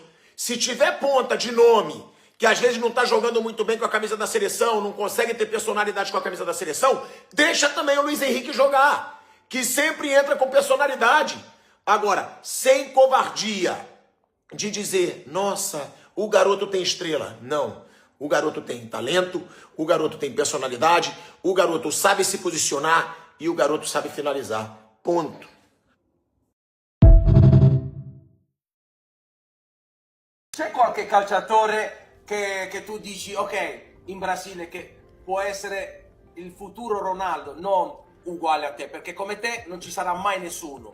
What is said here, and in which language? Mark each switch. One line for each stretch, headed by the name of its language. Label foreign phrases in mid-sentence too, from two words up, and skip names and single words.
Portuguese: Se tiver ponta de nome, que às vezes não tá jogando muito bem com a camisa da seleção, não consegue ter personalidade com a camisa da seleção, deixa também o Luiz Henrique jogar, que sempre entra com personalidade. Agora, sem covardia de dizer, nossa, o garoto tem estrela. Não. O garoto tem talento, o garoto tem personalidade, o garoto sabe se posicionar e o garoto sabe finalizar. Ponto.
Italian: C'è qualche calciatore che tu dici, ok, in Brasile che può essere il futuro Ronaldo, non uguale a te, perché come te non ci sarà mai nessuno.